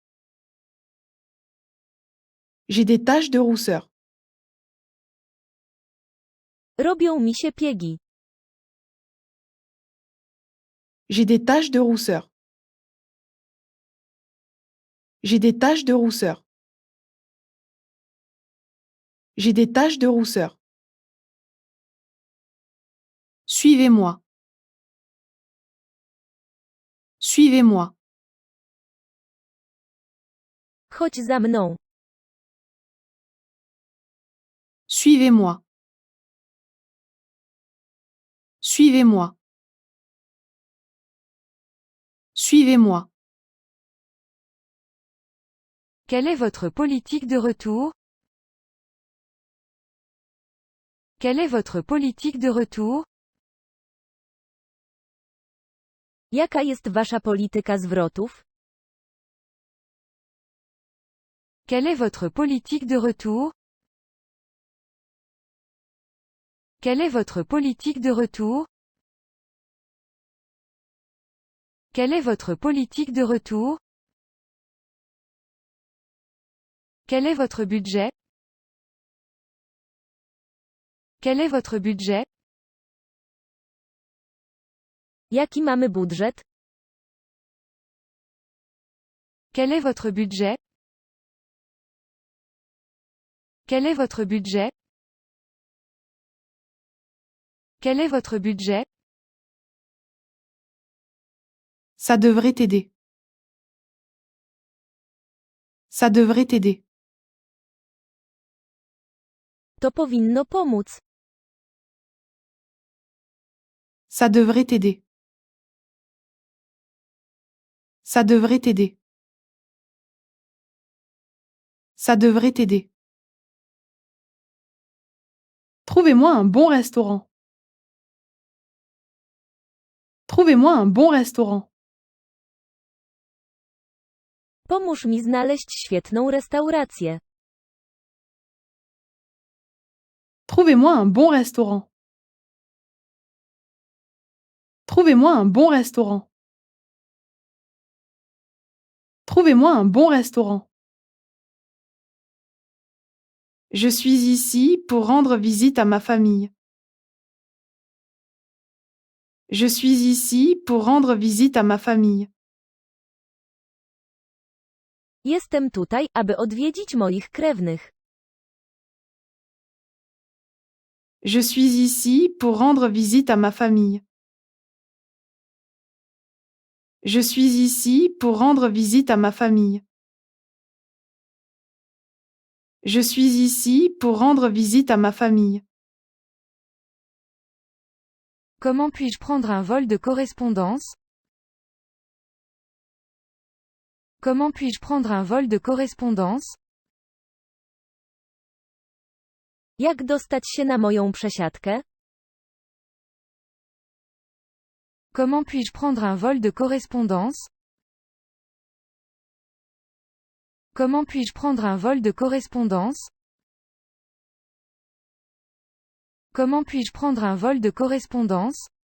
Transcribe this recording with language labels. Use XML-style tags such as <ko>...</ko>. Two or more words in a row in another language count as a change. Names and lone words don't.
<fr>J'ai des taches de rousseur.</fr> <pl>Robią mi się piegi.</pl> <fr>J'ai des taches de rousseur. J'ai des taches de rousseur. J'ai des taches de rousseur. Suivez-moi. Suivez-moi.</fr> <pl>Chodź za mną.</pl> <fr>Suivez-moi. Suivez-moi. Suivez-moi. Quelle est votre politique de retour? Quelle est votre politique de retour?</fr> <pl>Jaka jest wasza polityka zwrotów?</pl> <fr>Quelle est votre politique de retour? Quelle est votre politique de retour? Quelle est votre politique de retour? Quel est votre budget? Quel est votre budget?</fr> <pl>Jaki mamy budżet?</pl> <fr>Quel est votre budget? Quel est votre budget? Quel est votre budget? Ça devrait t'aider. Ça devrait t'aider.</fr> <pl>To powinno pomóc.</pl> <fr>Ça devrait t'aider. Ça devrait t'aider. Ça devrait t'aider. Trouvez-moi un bon restaurant. Trouvez-moi un bon restaurant.</fr> <pl>Pomóż mi znaleźć świetną restaurację.</pl> <fr>Trouvez-moi un bon restaurant. Trouvez-moi un bon restaurant. Trouvez-moi un bon restaurant. Je suis ici pour rendre visite à ma famille. Je suis ici pour rendre visite à ma famille.</fr> <pl>Jestem tutaj, aby odwiedzić moich krewnych.</pl> <fr>Je suis ici pour rendre visite à ma famille. Je suis ici pour rendre visite à ma famille. Je suis ici pour rendre visite à ma famille. Comment puis-je prendre un vol de correspondance? Comment puis-je prendre un vol de correspondance?</fr> <pl>Jak dostać się na moją przesiadkę?</pl> <fr>Comment puis-je prendre un vol de correspondance? Comment puis-je prendre un vol de correspondance? Comment puis-je prendre un vol de correspondance?</fr>